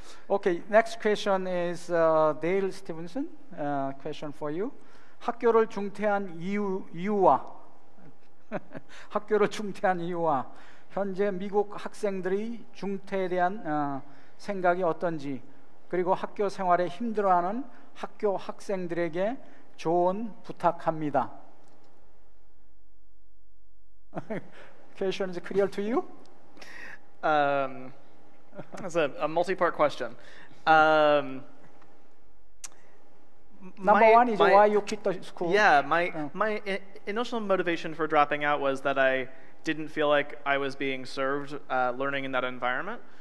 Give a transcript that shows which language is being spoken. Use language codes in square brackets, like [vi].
[en] Okay, next question is Dale Stevenson. Question for you. [ko] 학교를 중퇴한 이유와 학교를 중퇴한 이유와 현재 미국 학생들이 중퇴에 대한 생각이 어떤지, 그리고 학교 생활에 힘들어하는 학교 학생들에게 조언 부탁합니다. [en] Question is clear to you? That's a multi-part question. Number one is why you quit the school. Yeah, my initial motivation for dropping out was that I didn't feel like I was being served learning in that environment.